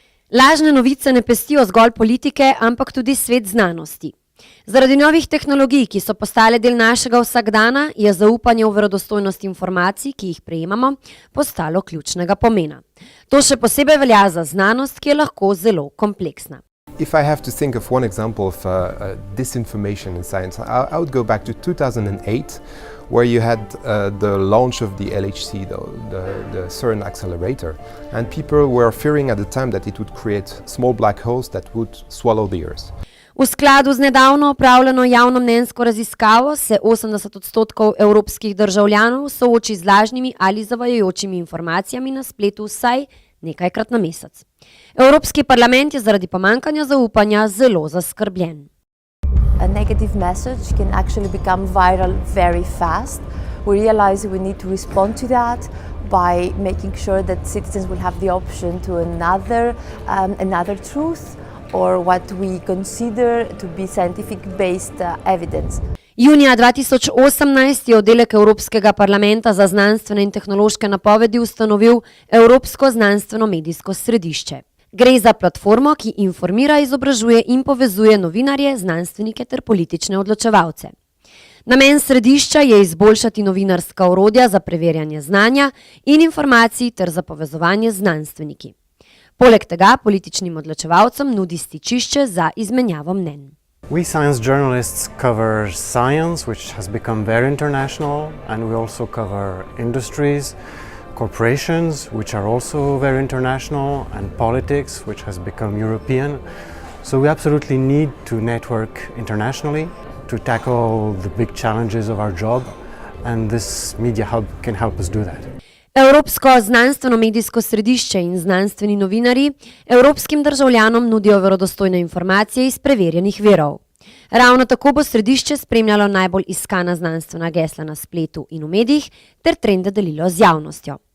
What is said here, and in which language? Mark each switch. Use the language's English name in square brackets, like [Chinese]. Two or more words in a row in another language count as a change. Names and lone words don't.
[Slovenian] Lažne novice ne pestijo zgolj politike, ampak tudi svet znanosti. Zaradi novih tehnologij, ki so postale del našega vsakdana, je zaupanje v verodostojnost informacij, ki jih prejemamo, postalo ključnega pomena. To še posebej velja za znanost, ki je lahko zelo kompleksna. [English] If I have to think of one example of disinformation in science, I would go back to 2008, where you had the launch of the LHC, the CERN accelerator, and people were fearing at the time that it would create small black holes that would swallow the Earth. [Slovenian] V skladu z nedavno opravljeno javnomnenjsko raziskavo se 80% evropskih državljanov sooči z lažnimi ali zavajajočimi informacijami na spletu vsaj nekajkrat na mesec. Evropski parlament je zaradi pomanjkanja zaupanja zelo zaskrbljen. [English] A negative message can actually become viral very fast. We realize we need to respond to that by making sure that citizens will have the option to another truth or what we consider to be scientific-based evidence. [Slovenian] Junija 2018 je oddelek Evropskega parlamenta za znanstvene in tehnološke napovedi ustanovil Evropsko znanstveno-medijsko središče. Gre za platformo, ki informira, izobražuje in povezuje novinarje, znanstvenike ter politične odločevalce. Namen središča je izboljšati novinarska orodja za preverjanje znanja in informacij ter za povezovanje z znanstveniki. Poleg tega političnim odločevalcem nudi stičišče za izmenjavo mnenj. [English] We science journalists cover science, which has become very international, and we also cover industries, corporations, which are also very international, and politics, which has become European. So we absolutely need to network internationally to tackle the big challenges of our job, and this media hub can help us do that. [Slovenian] Evropsko znanstveno-medijsko središče in znanstveni novinarji evropskim državljanom nudijo verodostojne informacije iz preverjenih virov. Ravno tako bo središče spremljalo najbolj iskana znanstvena gesla na spletu in v medijih ter trende delilo z javnostjo.